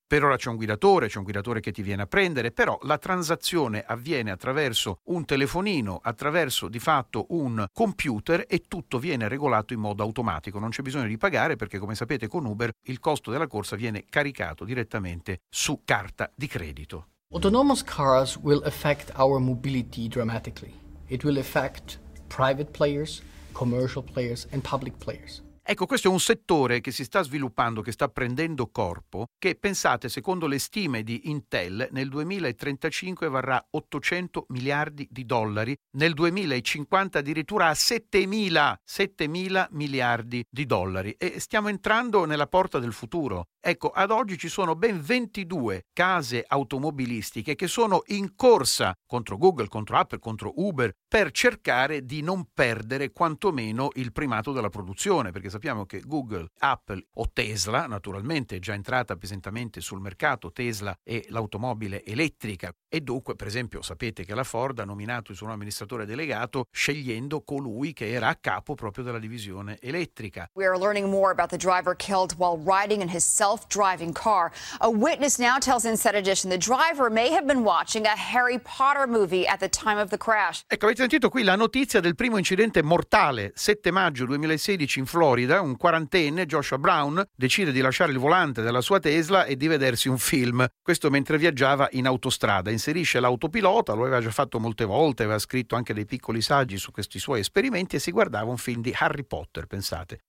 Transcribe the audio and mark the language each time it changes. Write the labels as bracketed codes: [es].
[it] Per ora c'è un guidatore che ti viene a prendere, però la transazione avviene attraverso un telefonino, attraverso di fatto un computer, e tutto viene regolato in modo automatico. Non c'è bisogno di pagare perché, come sapete, con Uber il costo della corsa viene caricato direttamente su carta di credito. [en] Autonomous cars will affect our mobility dramatically. It will affect private players, commercial players and public players. [it] Ecco, questo è un settore che si sta sviluppando, che sta prendendo corpo, che pensate, secondo le stime di Intel, nel 2035 varrà 800 miliardi di dollari, nel 2050 addirittura a 7.000 miliardi di dollari. E stiamo entrando nella porta del futuro. Ecco, ad oggi ci sono ben 22 case automobilistiche che sono in corsa contro Google, contro Apple, contro Uber, per cercare di non perdere quantomeno il primato della produzione, perché sappiamo che Google, Apple o Tesla, naturalmente è già entrata pesantemente sul mercato, Tesla è l'automobile elettrica, e dunque, per esempio, sapete che la Ford ha nominato il suo amministratore delegato scegliendo colui che era a capo proprio della divisione elettrica. [en] We are learning more about the driver killed while riding in his self-driving car. A witness now tells Inside Edition the driver may have been watching a Harry Potter movie at the time of the crash. [it] Ecco, avete sentito qui la notizia del primo incidente mortale, 7 maggio 2016 in Florida. Un quarantenne, Joshua Brown, decide di lasciare il volante della sua Tesla e di vedersi un film. Questo mentre viaggiava in autostrada. Inserisce l'autopilota, lo aveva già fatto molte volte, aveva scritto anche dei piccoli saggi su questi suoi esperimenti e si guardava un film di Harry Potter, pensate.